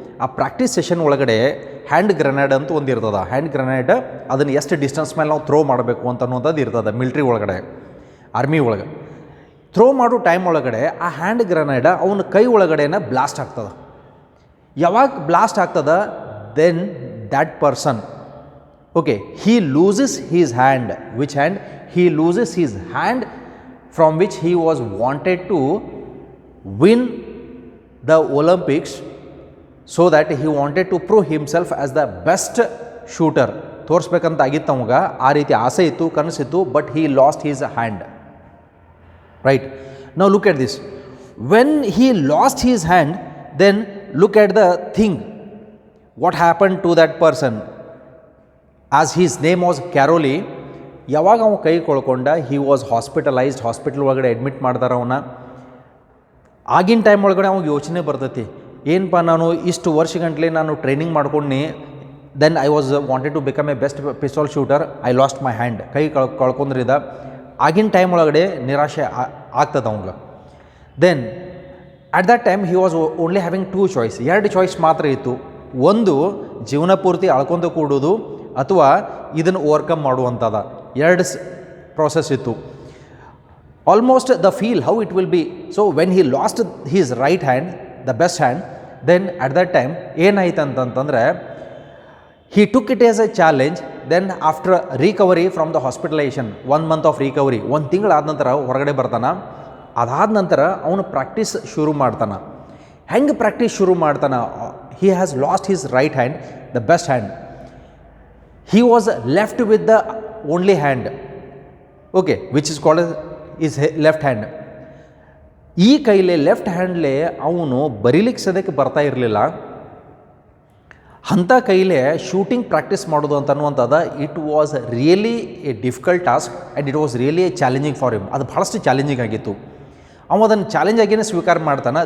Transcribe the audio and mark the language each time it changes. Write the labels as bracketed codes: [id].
[kn] ಆ practice session ಒಳಗಡೆ hand grenade ಅಂತ ಒಂದು ಇರ್ತದೆ. ಹ್ಯಾಂಡ್ ಗ್ರೆನೇಡ್ ಅದನ್ನು ಎಷ್ಟು ಡಿಸ್ಟೆನ್ಸ್ ಮೇಲೆ ನಾವು ಥ್ರೋ ಮಾಡಬೇಕು ಅಂತನ್ನುವಂಥದ್ದು ಇರ್ತದೆ ಮಿಲ್ಟ್ರಿ ಒಳಗಡೆ, ಆರ್ಮಿ ಒಳಗೆ. ಥ್ರೋ ಮಾಡೋ ಟೈಮ್ ಒಳಗಡೆ ಆ ಹ್ಯಾಂಡ್ ಗ್ರೆನೇಡ್ ಅವನ ಕೈ ಒಳಗಡೆನ ಬ್ಲಾಸ್ಟ್ ಆಗ್ತದೆ. ಯಾವಾಗ ಬ್ಲಾಸ್ಟ್ ಆಗ್ತದೆ, [en] Then that person, okay, he loses his hand. Which hand? He loses his hand from which he was wanted to win the Olympics, so that he wanted to prove himself as the best shooter. [kn] ತೋರಿಸ್ಬೇಕಂತ ಆಗಿತ್ತು ಅವಾಗ, ಆ ರೀತಿ ಆಸೆ ಇತ್ತು, ಕನಸಿತ್ತು, but [en] he lost his hand. Right? Now look at this. When he lost his hand, then look at the thing. What happened to that person? As his name was Caroli, [kn] ಯಾವಾಗ ಅವನು ಕೈ ಕೊಳ್ಕೊಂಡ, [en] He was hospitalised. [kn] Hospital ಒಳಗಡೆ admit ಮಾಡ್ತಾರೆ ಅವನ್ನ. ಆಗಿನ time ಒಳಗಡೆ ಅವಾಗ ಯೋಚನೆ ಬರ್ತೈತಿ, ಏನಪ್ಪ ನಾನು ಇಷ್ಟು ವರ್ಷಗಂಟ್ಲೆ ನಾನು ಟ್ರೈನಿಂಗ್ ಮಾಡ್ಕೊಂಡು, [en] then I was wanted to become a best pistol shooter, I lost my hand, [kn] ಕೈ ಕಳ್ಕೊಂಡ್ರಿದ. ಆಗಿನ ಟೈಮ್ ಒಳಗಡೆ ನಿರಾಶೆ ಆಗ್ತದೆ ಅವಂಗೆ. [en] Then at that time he was only having 2 choice. [kn] 2 choice ಮಾತ್ರ ಇತ್ತು. ಒಂದು, ಜೀವನ ಪೂರ್ತಿ ಅಳ್ಕೊಂಡು ಕೂಡೋದು, ಅಥವಾ ಇದನ್ನು ಓವರ್ಕಮ್ ಮಾಡುವಂಥದ್ದು. [en] 2 process ಇತ್ತು. Almost the feel how it will be. So when he lost his right hand, the best hand, then at that time [kn] ಏನಾಯ್ತು ಅಂತಂತಂದರೆ, [en] He took it as a challenge. Then after recovery from the hospitalisation, 1 month of recovery, [kn] 1 ತಿಂಗಳಾದ ನಂತರ ಹೊರಗಡೆ ಬರ್ತಾನೆ. ಅದಾದ ನಂತರ ಅವನು practice ಶುರು ಮಾಡ್ತಾನೆ. ಹೆಂಗೆ ಪ್ರಾಕ್ಟೀಸ್ ಶುರು ಮಾಡ್ತಾನೆ? [en] He has lost his right hand, the best hand. He was left with the only hand, okay, which is called his left hand. [kn] ಈ ಕೈಲೇ ಲೆಫ್ಟ್ ಹ್ಯಾಂಡ್ಲೇ ಅವನು ಬರೀಲಿಕ್ಕೆ ಸದ್ಯಕ್ಕೆ ಬರ್ತಾ ಇರಲಿಲ್ಲ. ಅಂಥ ಕೈಲೇ ಶೂಟಿಂಗ್ ಪ್ರಾಕ್ಟೀಸ್ ಮಾಡೋದು ಅಂತನ್ನುವಂಥದ್ದು, [en] It was really a difficult task and it was really a challenging for him. [kn] ಅದು ಭಾಳಷ್ಟು ಚಾಲೆಂಜಿಂಗ್ ಆಗಿತ್ತು. ಅವ ಅದನ್ನು ಚಾಲೆಂಜ್ ಆಗಿಯೇ ಸ್ವೀಕಾರ ಮಾಡ್ತಾನೆ.